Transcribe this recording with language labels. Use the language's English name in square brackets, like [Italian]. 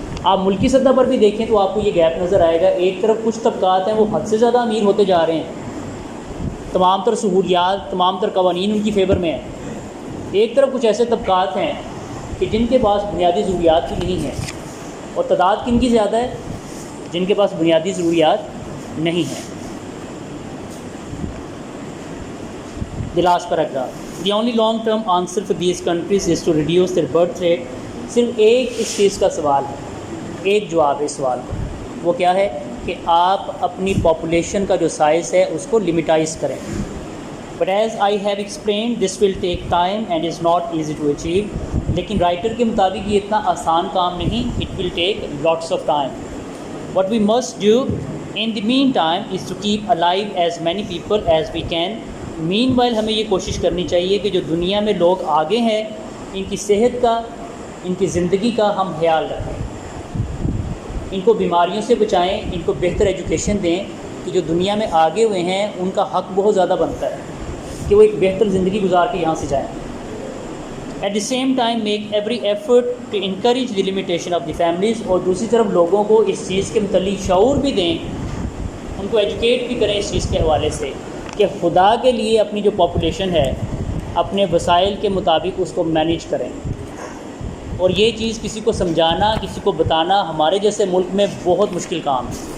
[Urdu] آپ ملکی سطح پر بھی دیکھیں تو آپ کو یہ گیپ نظر آئے گا. ایک طرف کچھ طبقات ہیں وہ حد سے زیادہ امیر ہوتے جا رہے ہیں، تمام تر سہولیات، تمام تر قوانین ان کی فیور میں ہیں. ایک طرف کچھ ایسے طبقات ہیں کہ جن کے پاس بنیادی ضروریات بھی نہیں ہیں، اور تعداد کن کی زیادہ ہے؟ جن کے پاس بنیادی ضروریات نہیں ہیں. [English] The last paragraph, the only long term answer for these countries is to reduce their birth rate. [Urdu] صرف ایک اس چیز کا سوال ہے، ایک جواب ہے اس سوال کا. وہ کیا ہے کہ آپ اپنی پاپولیشن کا جو سائز ہے اس کو لمیٹائز کریں. [English] But as I have explained, this will take time and is not easy to achieve. [Urdu] لیکن رائٹر کے مطابق یہ اتنا آسان کام نہیں. [English] It will take lots of time. What we must do in the meantime is to keep alive as many people as we can. [Urdu] Meanwhile ہمیں یہ کوشش کرنی چاہیے کہ جو دنیا میں لوگ آگے ہیں ان کی صحت کا، ان کی زندگی کا ہم خیال رکھیں، ان کو بیماریوں سے بچائیں، ان کو بہتر ایجوکیشن دیں کہ جو دنیا میں آگے ہوئے ہیں ان کا حق بہت زیادہ بنتا ہے کہ وہ ایک بہتر زندگی گزار کے یہاں سے جائیں. [English] At the same time make every effort to encourage the limitation of the families. [Urdu] اور دوسری طرف لوگوں کو اس چیز کے متعلق شعور بھی دیں، ان کو ایجوکیٹ بھی کریں اس چیز کے حوالے سے کہ خدا کے لیے اپنی جو پاپولیشن ہے اپنے وسائل کے مطابق اس کو مینیج کریں. اور یہ چیز کسی کو سمجھانا، کسی کو بتانا ہمارے جیسے ملک میں بہت مشکل کام ہے.